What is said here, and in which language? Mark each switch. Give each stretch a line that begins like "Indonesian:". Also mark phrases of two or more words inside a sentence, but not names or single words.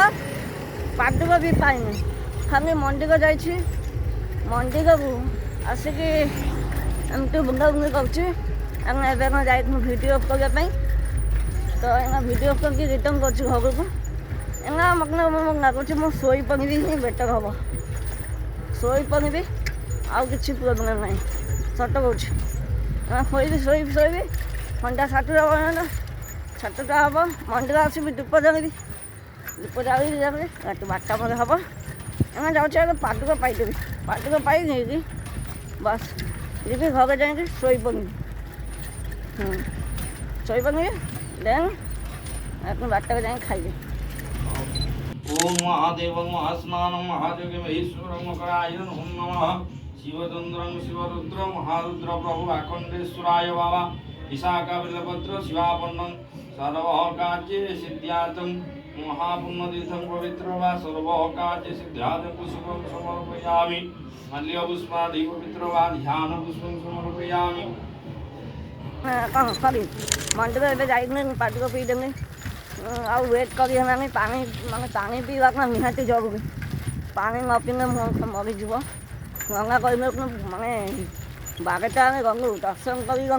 Odia: ପାଦୁକ ବି ପାଇନି ଖାଲି ମନ୍ଦିର ଯାଇଛି ମନ୍ଦିରକୁ ଆସିକି ଏମିତି ବୁଲାବୁଲି କରୁଛି ଆମେ ଏବେ କ'ଣ ଯାଇଥିଲୁ ଭିଡ଼ିଓ କରିବା ପାଇଁ ତ ଏଇନା ଭିଡ଼ିଓ କରିକି ରିଟର୍ନ କରୁଛି ଘରକୁ ଏଇନା ମତଲବ ଲାଗୁଛି ମୁଁ ଶୋଇପଡ଼ିବି ହିଁ ବେଟର୍ ହେବ ଶୋଇପଡ଼ିବି ଆଉ କିଛି ପ୍ରୋବ୍ଲେମ୍ ନାହିଁ ସତ କହୁଛି ଶୋଇବି ସନ୍ଧ୍ୟା 7ଟା ପର୍ଯ୍ୟନ୍ତ 7ଟା ହେବ ମନ୍ଦିର ଆସିବି ଧୂପ ଜାଳିବି ରାତି 12ଟା ପରେ ହେବ ଏମାନେ ଯାଉଛି ଆଗ ପାଦୁକ ପାଇଦେବି ପାଦୁକ ପାଇ ନେଇକି ବାସ୍ ଯିବି ଘରେ ଯାଇକି ଶୋଇପଡ଼ିବି ଦେନ୍ ରାତି 12ଟାରେ ଯାଇକି ଖାଇବି
Sanskrit: ओम महादेव महास्नान महादेव महेश्वर मकराय नमः शिवचंद्रं शिवरुद्र महारुद्र प्रभु अखंडेश्वराय बाबा विशाखा बिल्वपत्र शिवापन्नं सर्वकार्ये सिद्ध्यार्थं महापुण्यतीर्थं पवित्र वा सर्वकार्ये सिद्ध्यार्थं पुष्पं समर्पयामि मल्यपुष्पादि पवित्र वा ध्यानपुष्पं समर्पयामि
Odia: କ'ଣ କରିବି ମନ୍ଦିର ଏବେ ଯାଇକିନି ପାଦୁକ ପିଇଦେବି ଆଉ ୱେଟ୍ କରି ହେଲାନି ପାଣି ପିଇବା କ'ଣ ନିହାତି ଜରୁରୀ ପାଣି ନ ପିଇଲେ ମରିଯିବ ଗଙ୍ଗା କହିଲେ ମାନେ 12ଟାରେ ଗଲୁ ଦର୍ଶନ କରି ଗଲୁ